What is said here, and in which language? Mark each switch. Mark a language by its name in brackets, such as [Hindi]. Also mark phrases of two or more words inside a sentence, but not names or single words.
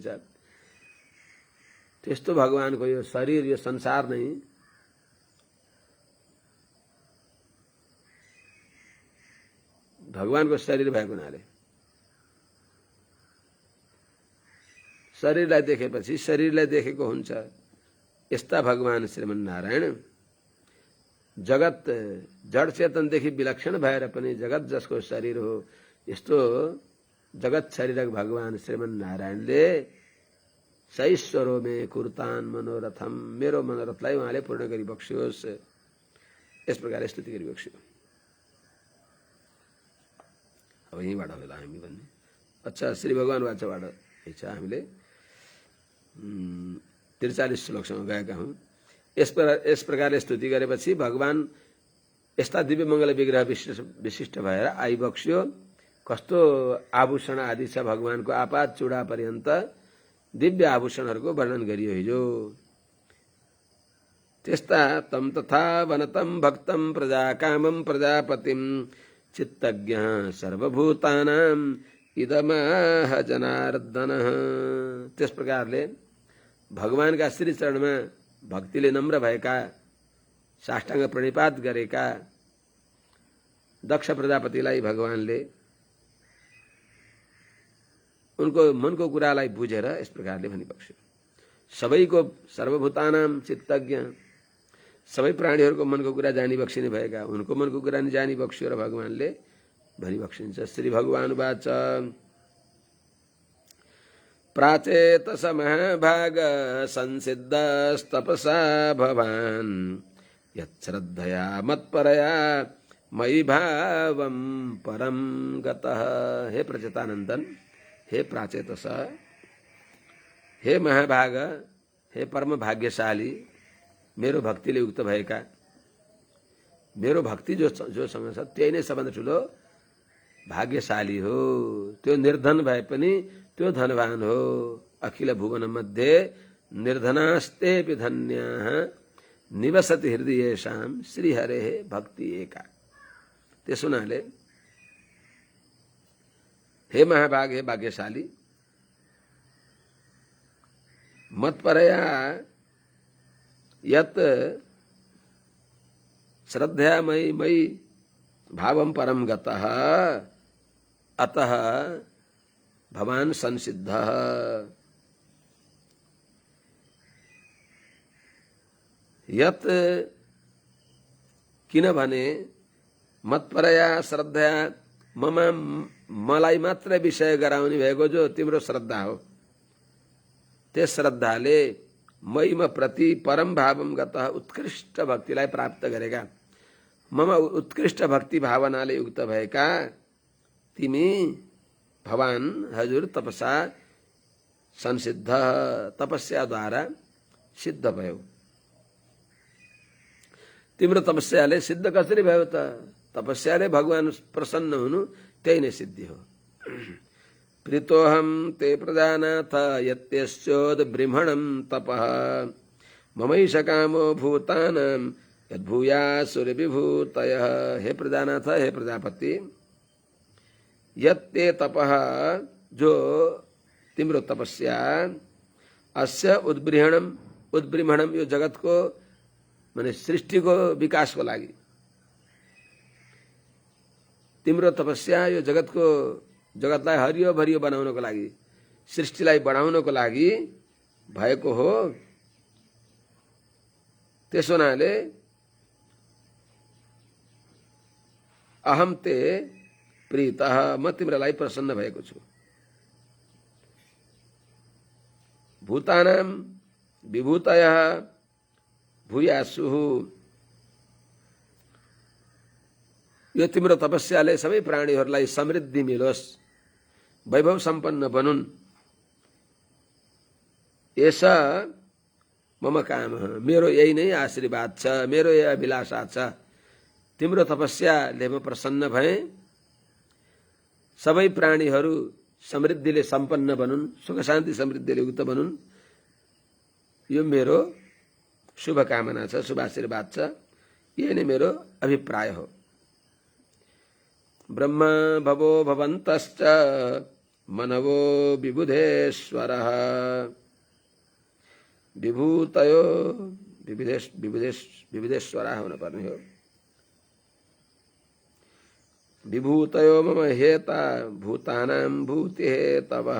[Nepali] त्यस्तो भगवानको यो शरीर, यो संसार नै भगवानको शरीर भएको हुनाले शरीरलाई देखेपछि शरीरलाई देखेको हुन्छ। यस्ता भगवान श्रीमन्नारायण जगत जड चेतनदेखि विलक्षण भएर पनि जगत जसको शरीर हो, यस्तो जगत शरीरक भगवान श्रीमन्नारायणले [Sanskrit] सैश्वरो मे कुर्तान मनोरथम, [Nepali] मेरो मनोरथलाई उहाँले पूर्ण गरिबक्सियोस्, यस प्रकार स्तुति गरिबक्सियो। अब यहीँबाट होला हामी भन्ने। अच्छा, श्री भगवान वाचाबाट छ हामीले 43 श्लोकसम्म गएका हौँ। यस प्रकारले स्तुति गरेपछि भगवान यस्ता दिव्य मङ्गल विग्रह विशिष्ट भएर आइबक्सियो। कस्तो आभूषण आदि छ भगवानको, आपात चूडा पर्यन्त दिव्य आभूषणहरूको वर्णन गरियो हिजो। [Sanskrit] त्यस्ता तम तथा वनतम भक्तम प्रजाकामम प्रजापतिम चित्तज्ञ सर्वभूतानाम इदमाह जनार्दन। [Nepali] त्यस प्रकारले भगवानका श्री चरणमा भक्तिले नम्र भएका, साष्टाङ्ग प्रणिपात गरेका दक्ष प्रजापतिलाई भगवानले उनको मनको कुरालाई बुझेर यस प्रकारले भनिबक्स्यो। सबैको [Sanskrit] सर्वभूतानाम चित्तज्ञ, [Nepali] सबै प्राणीहरूको मनको कुरा जानिबक्सिने भएका उनको मनको कुरा नि जानिबक्स्यो र भगवानले भनिबक्सिन्छ। [Sanskrit] श्री भगवान वाच प्राचेतस महाभाग संसिद्धस्तपसा भवान् यच्छ्रद्धया मत्परया मयि भावं परम गतः। [Nepali] हे प्रचेतानंदन, हे प्राचेतस, हे महाभाग, हे परम भाग्यशाली, मेरो भक्तिले युक्त भएका, मेरो भक्ति जोसँग छ त्यही नै सबभन्दा ठुलो भाग्यशाली हो। त्यो निर्धन भए पनि त्यो धनवान हो। [Sanskrit] अखिल भुवन मध्ये निर्धनास्तेपि धन्याः निवसति हृदयेषां श्रीहरे भक्ति एका। [Nepali] त्यसो हुनाले हे महाभाग, हे भाग्यशाली, [Sanskrit] मत्परया यत् श्रद्धया मयि भावं परम गतः अतः भवान् संसिद्धः। [Nepali] यत् किनभने मत्परया श्रद्धया मलाई मात्र विषय गराउने भएको जो तिम्रो श्रद्धा हो, त्यस श्रद्धाले [Sanskrit] मयिम प्रति परम भावम गतः [Nepali] उत्कृष्ट भक्तिलाई प्राप्त गरेका, मम उत्कृष्ट भक्ति भावनाले युक्त भएका तिमी भवान हजुर तपसा संसिद्ध, तपस्याद्वारा सिद्ध भयो। तिम्रो तपस्याले सिद्ध कसरी भयो त? तपस्याले भगवान प्रसन्न हुनु त्यही नै सिद्धि हो। [Sanskrit] प्रीतोहम ते प्रजानाथ यत्यस्योद्बृंहणं तपः ममैष कामो भूतानां यद्भूयासुरविभूतयः। [Nepali] हे प्रजानाथ, हे प्रजापति, [Sanskrit] यत्ते तपः, [Nepali] जो तिम्रो तपस्या, [Sanskrit] अस्य उद्बृंहणम, [Nepali] यो जगतको माने सृष्टिको विकासको लागि, तिम्रो तपस्या यो जगतलाई हरियो भरियो बनाउनको लागि, सृष्टिलाई बढाउनको लागि भएको हो। त्यसो हुनाले [Sanskrit] अहम ते प्रीतः, [Nepali] म तिम्रोलाई प्रसन्न भएको छु। [Sanskrit] भूतानां विभूतयः भूयासुः, [Nepali] यो तिम्रो तपस्याले सबै प्राणीहरूलाई समृद्धि मिलोस्, वैभव सम्पन्न बनुन्। [Sanskrit] ऐसा मम काम, [Nepali] मेरो यही नै आशीर्वाद छ, मेरो यही अभिलाषा छ। तिम्रो तपस्याले म प्रसन्न भए, सबै प्राणीहरू समृद्धिले सम्पन्न बनुन्, सुख शान्ति समृद्धिले युक्त बनुन्, यो मेरो शुभकामना छ, शुभ आशीर्वाद छ। यही नै मेरो अभिप्राय हो। [Sanskrit] ब्रह्मा भवो भवन्तश्च मनवो विबुधेश्वरः विभूतयो विबुधेश्वरः [Nepali] होना पर्ने हो। [Sanskrit] विभूतयो मम हेता भूतानां भूति हेतवः।